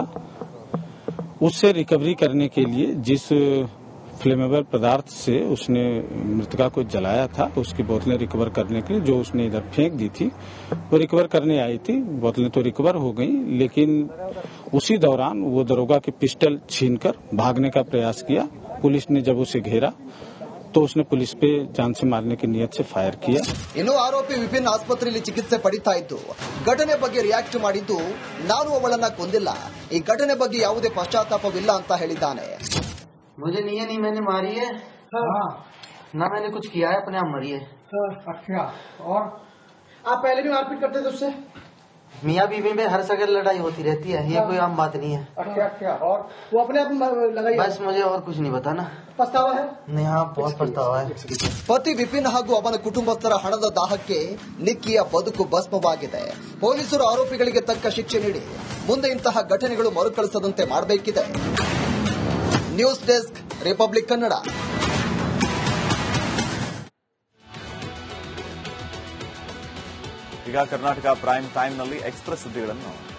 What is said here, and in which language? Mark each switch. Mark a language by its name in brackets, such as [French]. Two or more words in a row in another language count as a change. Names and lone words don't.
[Hindi] उससे रिकवरी करने के लिए जिस फ्लेमेबल पदार्थ से उसने मृतका को जलाया था उसकी बोतलें रिकवर करने के लिए जो उसने इधर फेंक दी थी वो रिकवर करने आई थी. बोतलें तो रिकवर हो गई, लेकिन उसी दौरान वो दरोगा की पिस्टल छीनकर भागने का प्रयास किया. पुलिस ने जब उसे घेरा तो उसने पुलिस पे जान से मारने की नियत से फायर किया. [Kannada] ಇನ್ನು ಆರೋಪಿ ವಿಪಿನ್ ಆಸ್ಪತ್ರೆಯಲ್ಲಿ ಚಿಕಿತ್ಸೆ ಪಡಿತಾ ಇದ್ದು ಘಟನೆ ಬಗ್ಗೆ ರಿಯಾಕ್ಟ್ ಮಾಡಿದ್ದು ನಾನು ಅವಳನ್ನ ಕೊಂದಿಲ್ಲ, ಈ ಘಟನೆ ಬಗ್ಗೆ ಯಾವುದೇ ಪಶ್ಚಾತ್ತಾಪವಿಲ್ಲ ಅಂತ ಹೇಳಿದ್ದಾನೆ. [Hindi] मुझे नहीं मैंने मारी है. हाँ. ना मैंने कुछ किया है, अपने आप मरी है. अच्छा. और आप पहले भी मारपीट करते थे उससे? मियाँ बीवी में हर जगह लड़ाई होती रहती है, ये कोई आम बात नहीं है. अच्छा. और वो अपने आप लगाई? बस मुझे और कुछ नहीं पता ना. पछतावा है? नहीं, हाँ बहुत पछतावा है. [Kannada] ಪತಿ ವಿಪಿನ್ ಹಾಗೂ ಅವನ ಕುಟುಂಬಸ್ಥರ ಹಣದ ದಾಹಕ್ಕೆ ನಿಕ್ಕಿಯ ಬದುಕು ಭಸ್ಮವಾಗಿದೆ. ಪೊಲೀಸರು ಆರೋಪಿಗಳಿಗೆ ತಕ್ಕ ಶಿಕ್ಷೆ ನೀಡಿ ಮುಂದೆ ಇಂತಹ ಘಟನೆಗಳು ಮರುಕಳಿಸದಂತೆ ಮಾಡಬೇಕಿದೆ. [English] news desk, [Kannada] ರಿಪಬ್ಲಿಕ್ ಕನ್ನಡ. ಈಗ ಕರ್ನಾಟಕ ಪ್ರೈಮ್ ಟೈಮ್ನಲ್ಲಿ ಎಕ್ಸ್ಪ್ರೆಸ್ ಸುದ್ದಿಗಳನ್ನು.